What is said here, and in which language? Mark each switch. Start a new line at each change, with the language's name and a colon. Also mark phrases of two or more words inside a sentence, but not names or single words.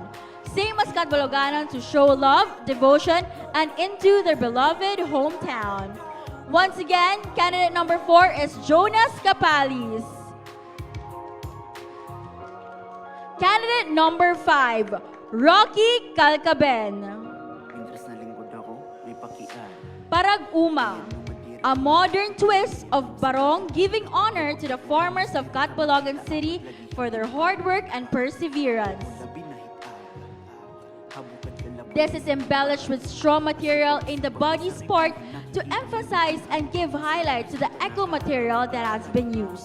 English: Same as Catbaloganon to show love, devotion, and into their beloved hometown. Once again, candidate number 4 is Jonas Capalis. Candidate number 5, Rocky Calcaben. Parag-uma, a modern twist of barong giving honor to the farmers of Catbalogan City for their hard work and perseverance. This is embellished with straw material in the body part to emphasize and give highlight to the eco material that has been used.